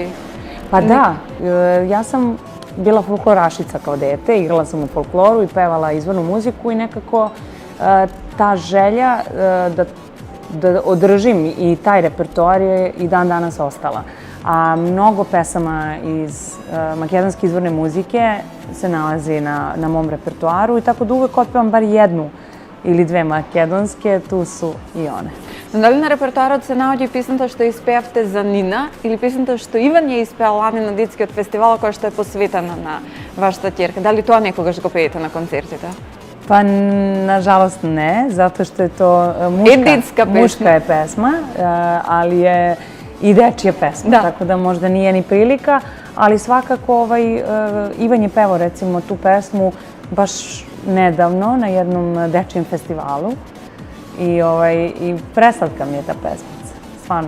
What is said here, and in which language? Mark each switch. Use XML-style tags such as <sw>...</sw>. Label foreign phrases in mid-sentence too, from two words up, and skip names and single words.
<sr>Pa da, ja sam bila folklorašica kao dete, igrala sam u folkloru i pevala izvornu muziku i nekako ta želja da održim i taj repertoar je i dan danas ostala. A mnogo pesama iz makedonske izvorne muzike se nalazi na mom repertoaru i tako da uvek otpevam bar 1 ili 2 makedonske, tu su i one.</sr> <mk>Дали на репертоарот се наоѓа песната што испеавте за Нина или песната што Иван ја испеа лани на детскиот фестивал која што е посветена на вашата ќерка? Дали тоа некогаш го пеете на концертите?</mk> <sr>Pa, nažalost ne, zato što je to muška je pesma, ali je i dečija pesma, tako da možda nije ni prilika, ali svakako Ivan je pevao recimo tu pesmu baš nedavno na jednom dečijem festivalu i preslatka mi je ta pesmica, stvarno.</sr>